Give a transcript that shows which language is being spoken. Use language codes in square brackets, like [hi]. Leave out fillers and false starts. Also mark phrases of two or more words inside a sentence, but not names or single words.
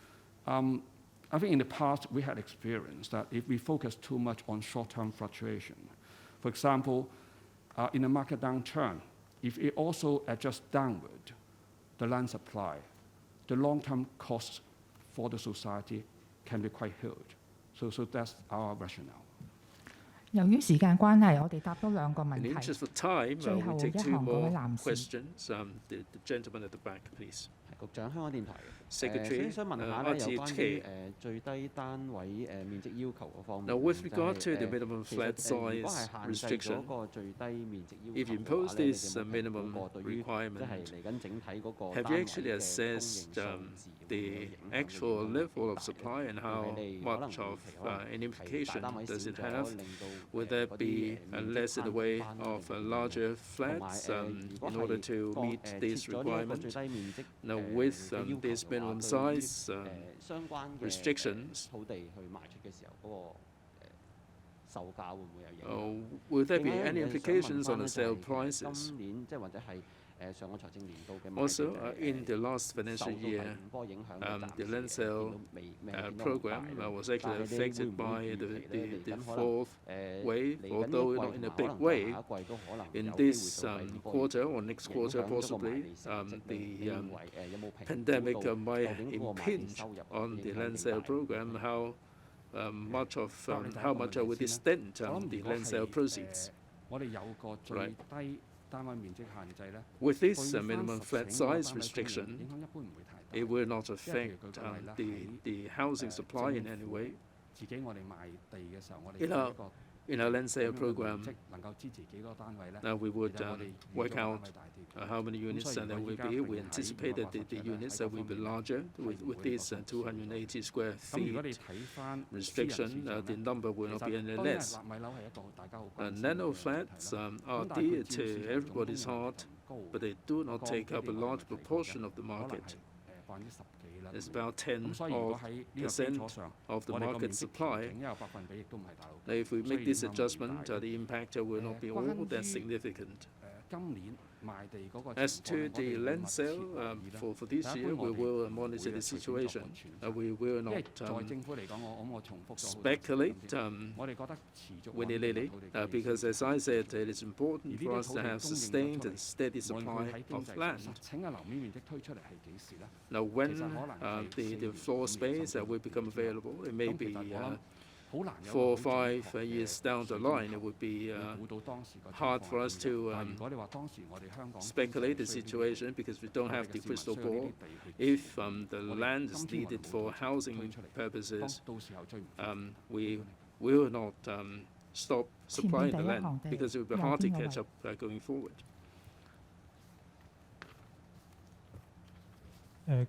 [en] I think in the past we had experienced that if we focus too much on short-term fluctuation, for example, in a market downturn, if it also adjusts downward the land supply, the long-term costs for the society can be quite huge. So that's our rationale. [yue] 由於時間關係，我哋答多兩個問 [en] In the [yue] 題。 [en] interest of time, [yue] 最後 [en] we [yue] 一 [en] take 2 [yue] 項嗰位 [en] more [yue] 男士。 [en] questions. The gentleman at the back, please. [yue] 局長，香港電台。所 [en] Secretary, [yue] 以想問下咧，有關於 [en] RTHK. [yue] 最低單位面積要求嗰方面。 [en] Now, with regard to the [yue] 就係 [en] minimum [yue] 其 [en] flat [yue] 實如果 [en] size [yue] 係限制 [en] restriction, [yue] 咗個最低面積要 [en] if you [yue] 求嘅 [en] impose [yue] 話咧，你 [en] this [yue] 哋有冇評估 [en] minimum [yue] 過對於即 [en] requirement, [yue] 係嚟緊整體嗰個 [en] have [yue] 單 [en] you [yue] 位 [en] actually [yue] 嘅供應 [en] assessed [yue] 數字會唔會 [en] the [yue] 影響 [en] actual [yue] 會 [en] level of [yue] 大嘅 [en] supply and [yue] 會 [en] how [yue] 係你可能 [en] much of [yue] 預期可能 [en] an [yue] 係 [en] implication [yue] 大單位 [en] does [yue] 少 [en] it [yue] 咗， [en] have? [yue] 令到 [en] Would there [yue] 嗰啲 [en] be [yue] 面積 [en] less in the [yue] 慳 [en] way [yue] 翻咧 [en] of [yue] 定點樣 [en] larger [yue] 同埋 [en] flats [yue] 如果 [en] in order [yue] 係 [en] to [yue] 降 [en] meet [yue] 設 [en] this [yue] 咗呢一個 [en] requirement? [yue] 最低面積 [en] Now, [yue] 嘅 [en] with [yue] 要求 [en] this [yue] 嘅話， [en] minimum [yue] 對於 [en] size [yue] 相關嘅 [en] restrictions, [yue] 土地去賣出嘅時候嗰個售價會唔會有影響？ [en] will there be [yue] 另外一 [en] any [yue] 樣嘢想問 [en] implications [yue] 翻 [en] on [yue] 咧 [en] the [yue] 就 [en] sale [yue] 係 [en] prices? [yue] 今年即係或者係上個財政年度嘅賣 [en] Also, [yue] 地 [en] in the last [yue] 受 [en] financial [yue] 到第 [en] year, [yue] 五波影響嘅 [en] the [yue] 暫 [en] land [yue] 時見 [en] sale [yue] 到未見到咁 [en] program [yue] 大啦 [en] was actually [yue] 但係你會 [en] affected [yue] 唔會 [en] by [yue] 預 [en] the [yue] 期咧嚟 [en] the [yue] 緊可能 [en] fourth wave, [yue] 嚟緊呢 [en] although [yue] 一 [en] not [yue] 季 [en] in a [yue] 同埋可 [en] big [yue] 能再 [en] way. [yue] 下一季都可能 [en] In [yue] 有機會 [en] this [yue] 受第二波 [en] quarter or next [yue] 影 [en] quarter, [yue] 響咗個賣 [en] possibly, [yue] 地成績咧，你 [en] the [yue] 認為有冇評估 [en] pandemic [yue] 到 [en] might [yue] 究竟嗰個賣地 [en] impinge [yue] 收入 [en] on [yue] 影 [en] the [yue] 響 [en] land [yue] 幾 [en] sale [yue] 大？ [en] program, how much of how [yue] 答 [en] much [yue] 你 [en] would [yue] 第一 [en] this [yue] 個問題 [en] dent [yue] 我諗 [en] the [yue] 如果 [en] land sale [yue] 係 [en] proceeds? [yue] 我哋有個最 [en] Right. [yue] 低單位面積限制咧， [en] With [yue] 對於 [en] this [yue] 翻 [en] minimum [yue] 實 [en] flat [yue] 情嗰個 [en] size [yue] 單位供應 [en] restriction, [yue] 影響一般唔會太大。 [en] it will not [yue] 因為譬 [en] affect [yue] 如舉個例啦， [en] the housing supply in any way. [yue] 自己我哋賣地嘅時候，我哋 [en] In [yue] 有 [en] our [yue] 一個 [en] in our land [yue] 點 [en] sale [yue] 樣嘅面 [en] program, [yue] 積能夠支持幾多單位咧？ [en] we [yue] 其 [en] would [yue] 實我哋預 [en] work [yue] 咗單 [en] out [yue] 位大啲。 [en] how many units [yue] 所以 [en] there [yue] 如果 [en] will [yue] 依家 [en] be. [yue] 譬 [en] We [yue] 如喺 [en] anticipated [yue] 呢個 [en] the [yue] 法則咧， [en] units [yue] 喺 [en] that [yue] 各 [en] will be [yue] 方面咧 [en] larger [yue] 係 [en] with [yue] 會有 [en] this [yue] 個數嘅。 [en] 280 square [yue] 咁如果你 [en] feet [yue] 睇翻私人市 [en] restriction, [yue] 場 [en] the [yue] 咧， [en] number [yue] 其 [en] will not be [yue] 實 [en] any [yue] 當然 [en] less. [yue] 納米樓係一個大家好關心嘅 [en] Nano [yue] 議題 [en] flats [yue] 啦。 [en] are [yue] 咁但係佢 [en] dear [yue] 佔 [en] to [yue] 市場總供 [en] everybody's [yue] 應量 [en] heart, [yue] 高， [en] but they do not [yue] 個 [en] take [yue] 基 [en] up a [yue] 地我 [en] large [yue] 哋提過 [en] proportion of the [yue] 可能 [en] market. [yue] 係10%幾啦。 [en] It's about [yue] 咁所以如果喺呢個基礎 [en] 10% [yue] 上， [en] of the [yue] 我哋個 [en] market [yue] 面積調 [en] supply. [yue] 整一個百分比亦都唔係大好 [en] Now, if we [yue] 所以 [en] make [yue] 影 [en] this [yue] 響唔大 [en] adjustment, [yue] 嘅。 [en] the impact will not be [yue] 關 [en] all that [yue] 於 [en] significant. [yue] 今年賣地嗰個 [en] As [yue] 情 [en] to [yue] 況咧，我 [en] the [yue] 哋會 [en] land [yue] 密切 [en] sale [yue] 留意啦。 [en] for this [yue] 但一 [en] year, [yue] 般 [en] we [yue] 我哋 [en] will [yue] 唔 [en] monitor [yue] 會 [en] the [yue] 隨便作個 [en] situation. [yue] 揣測 [en] We will [yue] 因為 [en] not [yue] 在政府嚟講，我重複咗好多次 [en] speculate [yue] 我哋覺得持續 [en] willy [yue] 穩定 [en] nilly [yue] 土地 [en] because, as I said, it is [yue] 而 [en] important [yue] 呢 [en] for [yue] 啲 [en] us [yue] 土 [en] to [yue] 地 [en] have [yue] 供應咗 [en] sustained [yue] 出 [en] and [yue] 嚟， [en] steady [yue] 無論佢 [en] supply [yue] 喺經 [en] of [yue] 濟 [en] land. [yue] 實請嘅樓面面積推出嚟係幾時咧？ [en] Now, when [yue] 其實可能係 [en] the [yue] 4 [en] floor [yue] 年 [en] space [yue] 甚至 [en] will become [yue] 5 年之後 [en] available, it may [yue] 咁 [en] be [yue] 其實我諗好難有 [en] 4 or [yue] 個好準 [en] 5 [yue] 確嘅 [en] years down the [yue] 水 [en] line. [yue] 準 [en] It would be [yue] 會估到當時個情 [en] hard [yue] 況 [en] for [yue] 係 [en] us [yue] 點 [en] to [yue] 樣。但係如果你話當時我哋香港 [en] speculate the [yue] 經濟需要呢啲 [en] situation because we don't [yue] 我哋 [en] have [yue] 嘅 [en] the [yue] 市民 [en] crystal [yue] 需要呢 [en] ball. [yue] 啲地去 [en] If the [yue] 我哋 [en] land is [yue] 今天我哋 [en] needed [yue] 冇 [en] for [yue] 推 [en] housing [yue] 出嚟， [en] purposes, [yue] 到時候追唔翻。 [en] we will not stop supplying the [yue] 前面第一 [en] land [yue] 行地， [en] because it will be [yue] 右 [en] hard to [yue] 邊嗰 [en] catch [yue] 位。 [en] up going forward.